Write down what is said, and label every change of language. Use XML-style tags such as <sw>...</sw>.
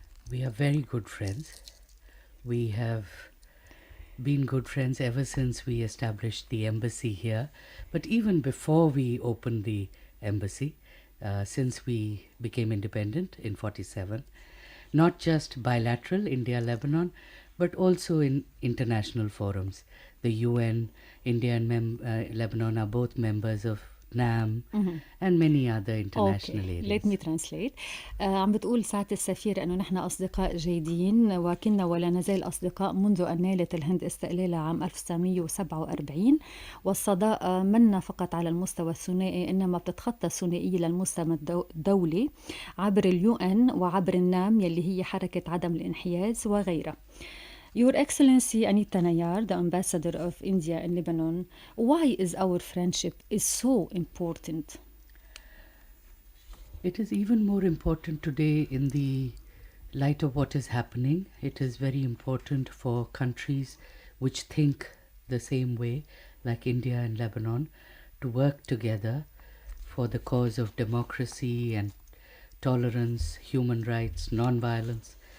<en>We are very good friends. We have been good friends ever since we established the embassy here, but even before we opened the embassy, since we became independent in 1947, not just bilateral India-Lebanon, but also in international forums. The UN, India and Lebanon are both members of NAM and many other international areas. Let me translate.</en> <ar>عم بتقول سعادة السفير أنه نحن أصدقاء جيدين، وكنا ولا نزال أصدقاء منذ أن نالت الهند استقلالها عام 1947. والصداقة منا فقط على المستوى الثنائي، إنما بتتخطى الثنائية للمستوى الدولي عبر اليون وعبر النام يلي هي حركة عدم الانحياز وغيرها.</ar> <en>Your Excellency Anita Nayar, the ambassador of India in Lebanon, why is our friendship so important? It is even more important today in the light of what is happening. It is very important for countries which think the same way, like India and Lebanon, to work together for the cause of democracy and tolerance, human rights, non-violence.</en>